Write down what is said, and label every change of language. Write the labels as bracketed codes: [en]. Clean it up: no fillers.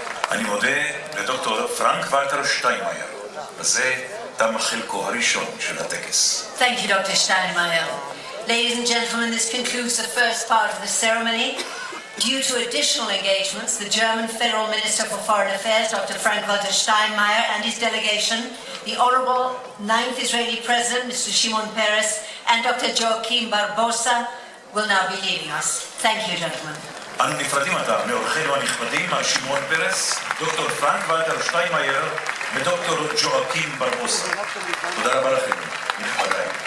[he] אני מודה לדוקטור פרנק ולטר שטיינמאייר. בזה תם חלקו הראשון של הטקס. [en] Thank you, Dr. Steinmeier. Ladies and gentlemen, this concludes the first part of the ceremony. Due to additional engagements, the German Federal Minister for Foreign Affairs, Dr. Frank-Walter Steinmeier, and his delegation, the Honorable 9th Israeli President, Mr. Shimon Peres, and Dr. Joachim Barbosa, will now be leaving us. Thank you, gentlemen. [he] אנו נפרדים עתה מאורחינו הנכבדים, מר שמעון פרס, דוקטור פרנק ולטר שטיינמאייר ודוקטור ג'ואקים ברבוסה. תודה רבה לכם, נכבדיי.